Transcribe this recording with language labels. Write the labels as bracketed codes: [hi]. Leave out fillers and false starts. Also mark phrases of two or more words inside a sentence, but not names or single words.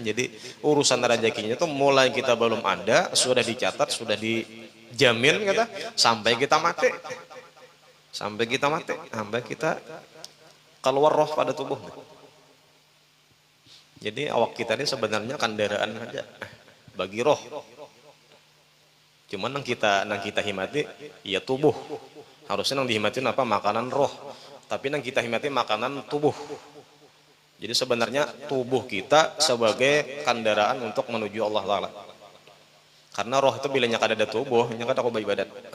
[id] Jadi urusan rezekinya itu mulai kita belum ada sudah dicatat, sudah dijamin kata, sampai kita mati. Sampai kita mati, sampai kita keluar roh pada tubuh. Jadi awak kita ini sebenarnya kendaraan aja bagi roh. [bjn] Cuman nang kita himati ya tubuh. Harusnya nang dihimatin apa? Makanan roh. Tapi nang kita himati makanan tubuh. Jadi sebenarnya tubuh kita sebagai kendaraan untuk menuju Allah Ta'ala. Karena roh itu bilanya kada ada tubuh, nya kada kuba ibadat.